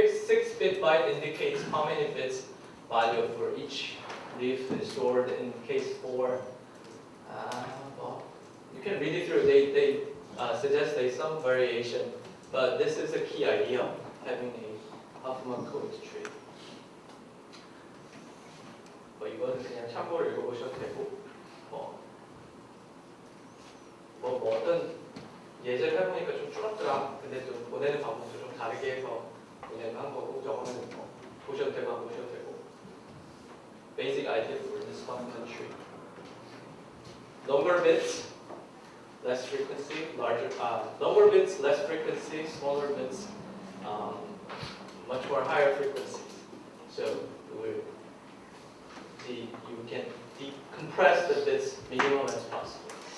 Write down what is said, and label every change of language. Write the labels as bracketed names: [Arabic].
[English] 6-bit byte indicates how many bits value for each leaf is stored in case 4. Well, you can read it through. They suggest there's some variation, but this is a key idea, having a Huffman Code tree. [Korean] 이거는 그냥 참고로 읽어보셔도 되고, 뭐 어떤 예제를 해보니까 좀 줄었더라. 근데 좀 보내는 방법도 좀 다르게 해서 보내는 한 거고, 저거는 뭐 보셔도 되고 안 보셔도 되고. [English] Basic idea for this Huffman tree. Number bits. less frequency, lower bits, less frequency, smaller bits, much more higher frequencies. So you can decompress the bits minimum as possible.